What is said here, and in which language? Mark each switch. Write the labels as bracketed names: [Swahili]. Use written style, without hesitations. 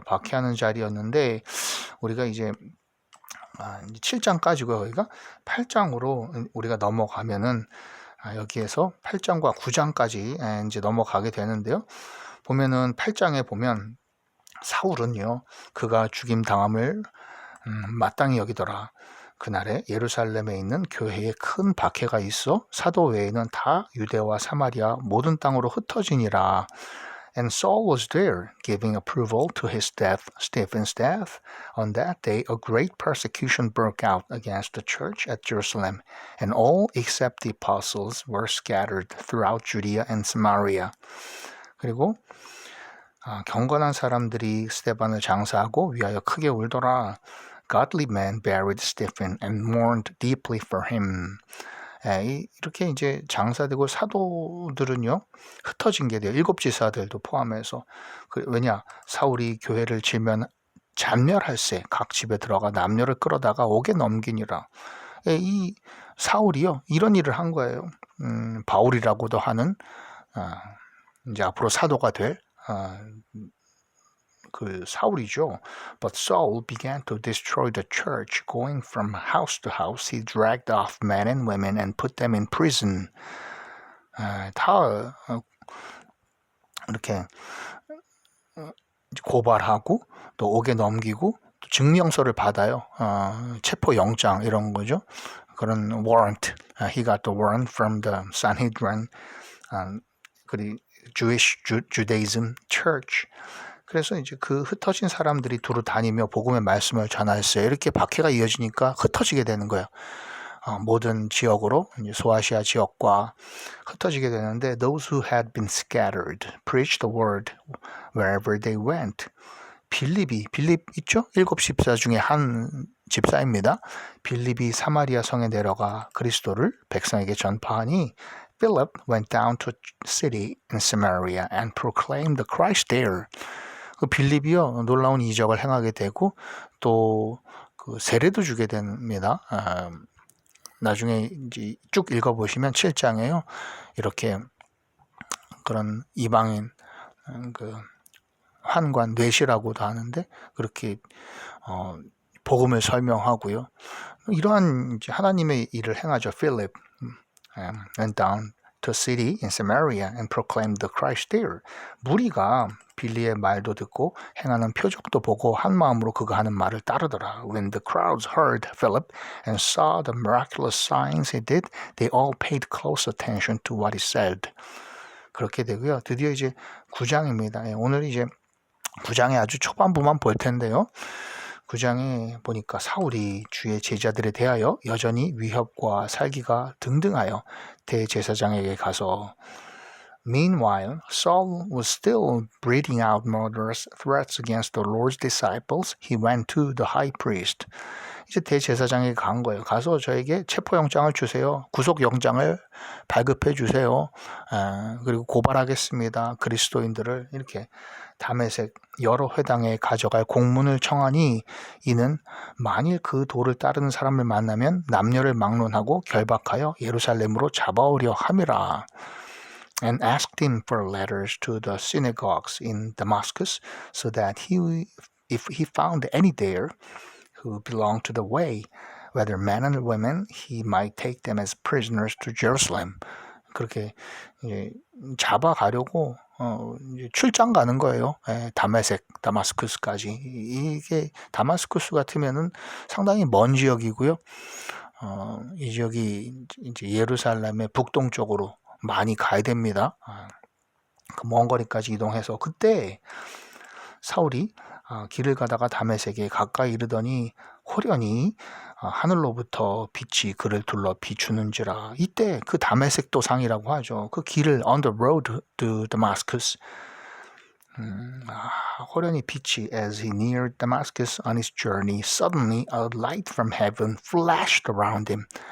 [Korean] 박해하는 자리였는데 우리가 이제 7장까지고 여기가 8장으로 우리가 넘어가면은 여기에서 8장과 9장까지 이제 넘어가게 되는데요. 보면은 8장에 보면 사울은요, 그가 죽임 당함을 마땅히 여기더라. 그날에 예루살렘에 있는 교회에 큰 박해가 있어 사도 외에는 다 유대와 사마리아 모든 땅으로 흩어지니라. [English] And Saul was there, giving approval to his death, Stephen's death. On that day, a great persecution broke out against the church at Jerusalem, and all except the apostles were scattered throughout Judea and Samaria. [Korean] 그리고 경건한 사람들이 스데반을 장사하고 위하여 크게 울더라. [English] Godly men buried Stephen and mourned deeply for him. [Korean] 이렇게 이제 장사되고 사도들은요 흩어진 게 돼요. 7지사들도 포함해서. 왜냐 사울이 교회를 질면 잔멸할세 각 집에 들어가 남녀를 끌어다가 옥에 넘기니라. 이 사울이요 이런 일을 한 거예요. 바울이라고도 하는 이제 앞으로 사도가 될 그 사울이죠. [English] But Saul began to destroy the church. Going from house to house, he dragged off men and women and put them in prison. [Korean] 다 이렇게 고발하고 또 옥에 넘기고 또 증명서를 받아요. 체포 영장 이런 거죠. 그런 warrant. [English] He got the warrant from the Sanhedrin, [Korean] 그리고 [English] Jewish Judaism Church. [Korean] 그래서 이제 그 흩어진 사람들이 두루 다니며 복음의 말씀을 전하였어요. 이렇게 박해가 이어지니까 흩어지게 되는 거예요. 모든 지역으로 이제 소아시아 지역과 흩어지게 되는데 [English] those who had been scattered preached the word wherever they went. [Korean] 빌립 있죠? 7 집사 중에 한 집사입니다. 빌립이 사마리아 성에 내려가 그리스도를 백성에게 전파하니 [English] Philip went down to a city in Samaria and proclaimed the Christ there. [Korean] 그 빌립이요 놀라운 이적을 행하게 되고 또 그 세례도 주게 됩니다. 나중에 이제 쭉 읽어보시면 7장에요 이렇게 그런 이방인 그 환관 뇌시라고도 하는데 그렇게 복음을 설명하고요. 이러한 이제 하나님의 일을 행하죠. [English] Philip went down to a city in Samaria and proclaimed the Christ there. [Korean] 무리가 빌리의 말도 듣고 행하는 표적도 보고 한 마음으로 그가 하는 말을 따르더라. [English] When the crowds heard Philip and saw the miraculous signs he did, they all paid close attention to what he said. [Korean] 그렇게 되고요. 드디어 이제 9장입니다. 오늘 이제 9장의 아주 초반부만 볼 텐데요. 9장에 보니까 사울이 주의 제자들에 대하여 여전히 위협과 살기가 등등하여 대제사장에게 가서 [English] Meanwhile, Saul was still breathing out murderous threats against the Lord's disciples. He went to the high priest. [Korean] 이제 대제사장에게 간 거예요. 가서 저에게 체포영장을 주세요. 구속영장을 발급해 주세요. 그리고 고발하겠습니다. 그리스도인들을 이렇게 다메섹 여러 회당에 가져갈 공문을 청하니 이는 만일 그 도를 따르는 사람을 만나면 남녀를 막론하고 결박하여 예루살렘으로 잡아오려 함이라. [English] and asked him for letters to the synagogues in Damascus, so that if he found any there who belonged to the way, whether men or women, he might take them as prisoners to Jerusalem. [Korean] 그렇게 이제 잡아가려고 이제 출장 가는 거예요. 다마스쿠스까지. 이게 다마스쿠스 같으면은 상당히 먼 지역이고요. 이 지역이 이제 예루살렘의 북동쪽으로 많이 가야 됩니다. 그 먼 거리까지 이동해서 그때 사울이 길을 가다가 다메섹에 가까이 이르더니 호련히 하늘로부터 빛이 그를 둘러 비추는지라. 이때 그 다메섹 도상이라고 하죠. 그 길을 [English] on the road to Damascus. [Korean] 호련히 빛이 [English] as he neared Damascus on his journey, suddenly a light from heaven flashed around him.